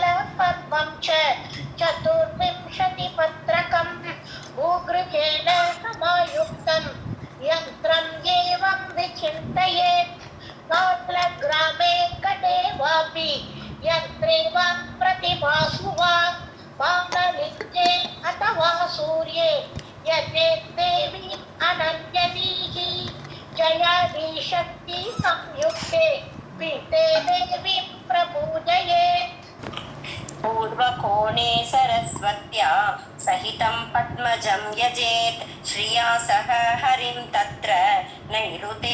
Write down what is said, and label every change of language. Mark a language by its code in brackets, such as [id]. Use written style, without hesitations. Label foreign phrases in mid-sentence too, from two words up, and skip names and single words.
[sa] पद्मं च चतुर्विंशति पत्रकं भूगृहेण समायुक्तं यन्त्रं एवं विचिन्तयेत् शालग्रामे घटे वापि यन्त्रे वा प्रतिमासु वा बाणलिङ्गे अथवा सूर्ये यजेत् देवी अनन्यदीहि जयादि शक्ति संयुक्ते पीते देवी प्रपूजयेत्. पूर्वकोणे सरस्वत्या सहितं पद्मजं यजेत् श्रिया सह हरिं तत्र नैऋते